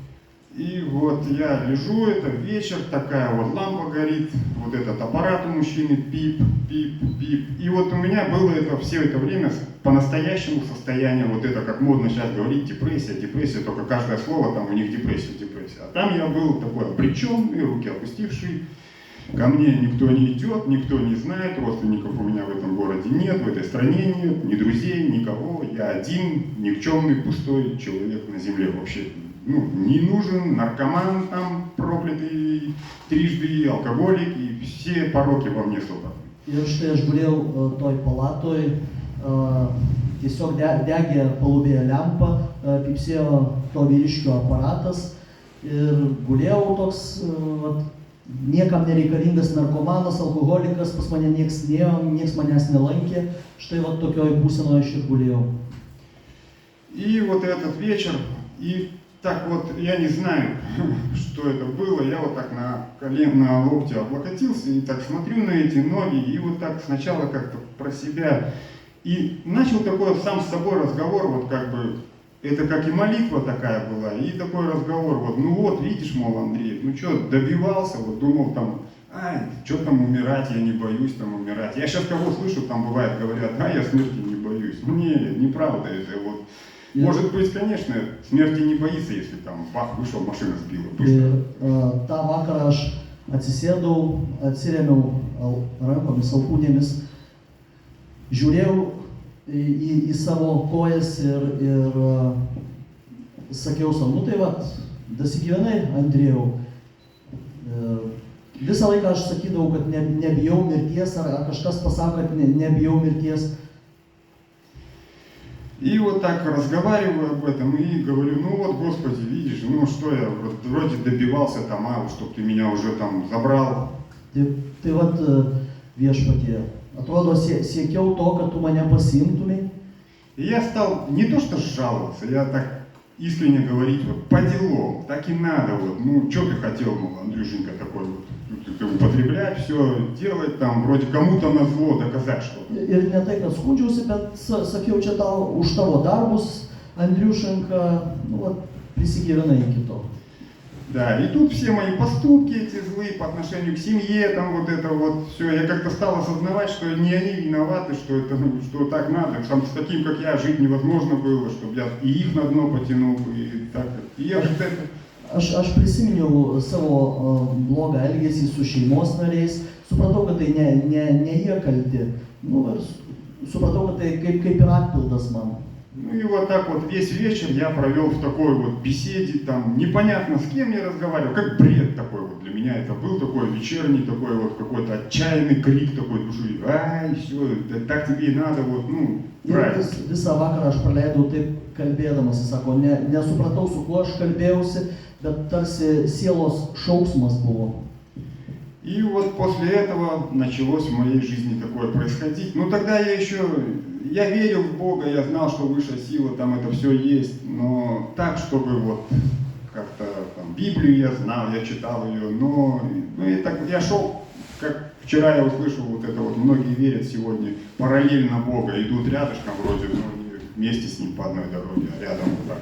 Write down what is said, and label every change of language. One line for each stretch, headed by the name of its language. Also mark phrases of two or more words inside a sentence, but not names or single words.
Russian: И вот я лежу, это вечер, такая вот лампа горит, вот этот аппарат у мужчины, пип, пип, пип. И вот у меня было это все это время по-настоящему состояние, вот это, как модно сейчас говорить, депрессия, только каждое слово там у них депрессия. А там я был такой обреченный, руки опустивший, ко мне никто не идет, никто не знает, родственников у меня в этом городе нет, в этой стране нет, ни друзей, никого, я один, никчемный, пустой человек на земле вообще. Ну, не нужен, наркоман там проклятый, трижды алкоголик и все пороки во мне собраны.
Lithuanian: Ir štai aš gulėjau toj palatoj, tiesiog degė palubėje lempa, pypsėjo to vyriškio aparatas ir gulėjau toks, niekam nereikalingas narkomanas, alkoholikas, pas mane nieks nėjo, nieks manęs nelankė, štai va tokioj būsenoje aš ir gulėjau.
Russian: И вот этот вечер, и так вот, я не знаю, что это было, я вот так на локте облокотился и так смотрю на эти ноги, и вот так сначала как-то про себя, и начал такой сам с собой разговор, вот как бы, это как и молитва такая была, и такой разговор, вот, ну вот, видишь, мол, Андрей, ну что, добивался, вот думал там, что там умирать, я не боюсь там умирать. Я сейчас кого слышу, там бывает, говорят, я смерти не боюсь. Не, неправда это, вот. Может быть, конечно, смерти не боится, если там бах, вышел, машина сбила.
Lithuanian: Ir tą vakarą aš atsisėdau, atsirėmiau rankomis, alkūnėmis, žiūrėjau į savo kojas ir sakiau savo, nu tai vat, dasigyvenai, Andrėjau. Visą laiką aš sakydavau, kad nebijau mirties, ar kažkas pasako, kad nebijau mirties.
Russian: И вот так разговариваю об этом и говорю, ну вот, Господи, видишь, ну что я вроде добивался там, чтоб ты меня уже там забрал.
Lithuanian: Tai vat viešpatie, atrodo siekiau to, kad tu mane pasiimtumai.
Russian: И я стал не то что жаловаться, я так искренне говорить вот по делам, так и надо вот, ну что ты хотел, мол, Андрюшенька такой вот, ты употреблять, все делать там, вроде кому-то на зло доказать что-то.
Lithuanian: Ir ne tai, kad skundžiausi, bet sakiau, čia tau už tavo darbus, Andriušenka, nu, vat, prisigyvenai iki to.
Russian: Да, и тут все мои поступки эти злые по отношению к семье, там вот это вот все, я как-то стал осознавать, что не они виноваты, что это, ну, что так надо, сам с таким, как я, жить невозможно было, чтобы я и их на дно потянул, и так, и я вот это...
Lithuanian: Aš prisiminiau savo blogą elgesį su šeimos nariais, supratau, kad tai ne jie kalti, nu, ir supratau, kad tai kaip ir atpildas man.
Russian: Ну и вот так вот весь вечер я провел в такой вот беседе, там непонятно с кем я разговаривал, как бред такой вот для меня это был, такой вечерний, такой вот какой-то отчаянный крик такой души, ай, все, так тебе и надо, вот, ну, правильно.
Lithuanian: Ir visą vakarą aš praleidau taip kalbėdamas, jis sako, nesupratau, su kuo aš kalbėjausi, bet tarsi sielos šauksmas buvo.
Russian: И вот после этого началось в моей жизни такое происходить. Ну тогда я верил в Бога, я знал, что высшая сила, там это все есть, но так, чтобы вот как-то там Библию я знал, я читал ее, но ну, я шел, как вчера я услышал вот это вот, многие верят сегодня, параллельно Бога, идут рядышком вроде, но не вместе с ним по одной дороге, а рядом вот так.